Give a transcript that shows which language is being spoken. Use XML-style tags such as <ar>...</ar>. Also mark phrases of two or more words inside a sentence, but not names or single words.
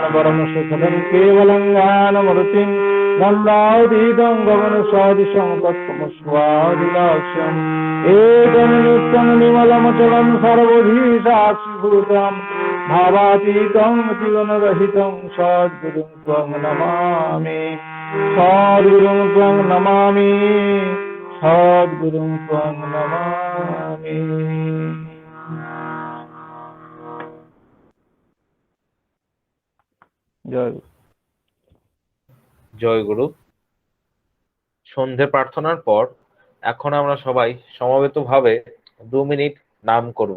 <sa>परम सुखदं केवलं ज्ञानमूर्तिं नन्दातीतं गगनसदृशं तत्त्वमस्वादिलाक्ष्यम् एकं नित्यं निर्मलमचलं सर्वधी साक्षिभूतं भावातीतं जीवनरहितं सद्गुरुं त्वं नमामि सद्गुरुं त्वं नमामि सद्गुरुं त्वं नमामि।</sa> <bn>জয় জয় গুরু। সন্ধে প্রার্থনার পর এখন আমরা সবাই সমবেতভাবে 2 মিনিট নাম করব।</bn>